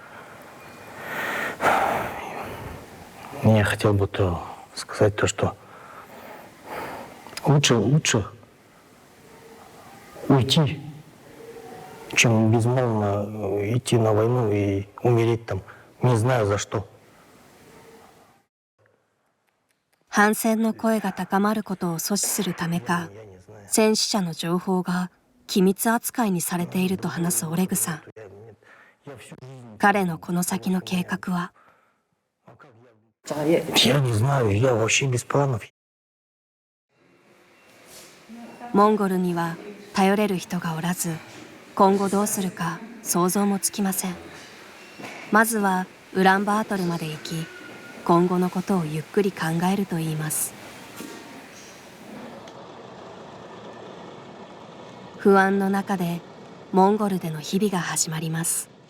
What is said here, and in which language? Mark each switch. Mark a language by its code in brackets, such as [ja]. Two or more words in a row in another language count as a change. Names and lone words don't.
[ru] Я хотел бы сказать то, что лучше уйти, чем безмолвно идти на войну и умереть там, не знаю за что. [ja] 反戦の声が高まることを阻止するためか、戦死者の情報が機密扱いにされていると話すオレグさん。彼のこの先の計画は。 [ru] Я не знаю, я вообще без планов. [ja] モンゴルには頼れる人がおらず、今後どうするか想像もつきません。まずはウランバートルまで行き、今後のことをゆっくり考えるといいます。不安の中でモンゴルでの日々が始まります。